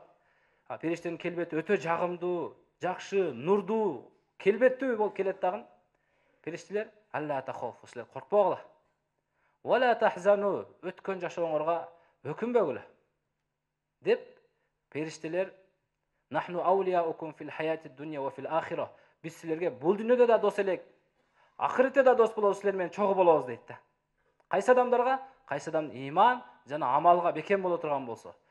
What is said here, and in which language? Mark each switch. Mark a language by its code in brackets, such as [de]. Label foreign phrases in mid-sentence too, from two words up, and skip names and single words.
[ky] Периштенин келбети өтө жагымдуу, жакшы, нурдуу, келбеттүү болуп келет даган. Периштелер [ar] ألا تخافوا, [ky] силер коркпогула. [ar] ولا تحزنوا, [ky] өткөн жашооңорго өкүнбөгүлө. Деп периштелер [ar] نحن أولياؤكم في الحياة الدنيا وفي الآخرة. [ky] Биз силерге бул дүйнөдө да дос элек, ахиретте да дос болобуз, силер менен чогуу болобуз дейт да. Кайсы адамдарга? Кайсы адам иман жана амалга бекем боло турган болсо.